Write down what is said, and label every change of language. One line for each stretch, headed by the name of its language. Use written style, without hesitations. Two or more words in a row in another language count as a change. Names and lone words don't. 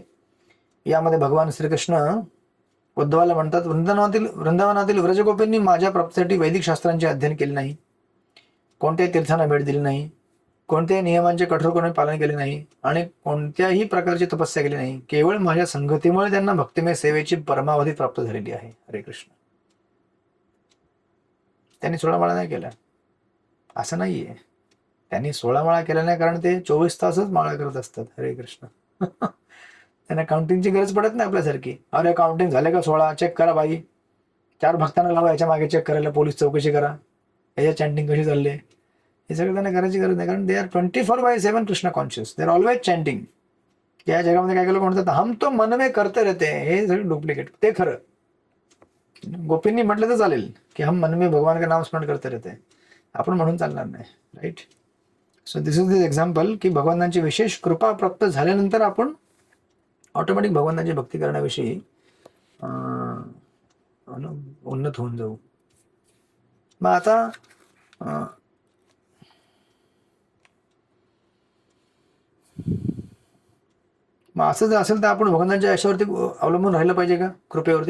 Marathi: यामध्ये भगवान श्रीकृष्ण उद्धवाला म्हणतात, वृंदावनातील व्रजगोपींनी माझ्या प्राप्तीसाठी वैदिक शास्त्रांचे अध्ययन केले नाही, कोणत्याही तीर्थांना भेट दिली नाही, कोणत्याही नियमांचे कठोरपणे पालन केले नाही, आणि कोणत्याही प्रकारची तपस्या केली नाही. केवळ माझ्या संगतीमुळे त्यांना भक्तिमय सेवेची परमावधी प्राप्त झालेली आहे. हरे कृष्ण. त्यांनी 16 माळा नाही केल्या असं नाहीये. त्यांनी 16 माळा केल्या नाही कारण ते 24 तासच माळा करत असतात. हरे कृष्ण. त्यांना काउंटिंगची गरज पडत नाही आपल्यासारखी. अरे काउंटिंग झाले का 16, चेक करा बाई, 4 भक्तांना लावा याच्या मागे चेक करायला, पोलीस चौकशी करा, याच्या चॅन्टिंग कशी चालली, हे सगळं त्यांना करायची गरज नाही, कारण
English: they are 24/7 Krishna conscious, they are always chanting.
Marathi: या जगामध्ये काय केलं म्हणतात,
Hindi: हम तो मन में करते रहते,
Marathi: हे सगळं डुप्लिकेट. ते खरं गोपींनी म्हटलं तर चालेल की
Hindi: हम मन में भगवान का नाम स्मरण करते रहते,
Marathi: आपण म्हणून चालणार नाही. राईट.
English: so this is the example
Marathi: की भगवानांची विशेष कृपा प्राप्त झाल्यानंतर आपण ऑटोमॅटिक भगवानाची भक्ती करण्याविषयी उन्नत होऊन जाऊ. मग आता मग असं जर असेल तर आपण भगवानाच्या याच्यावरती अवलंबून राहिलं पाहिजे का, कृपेवरती?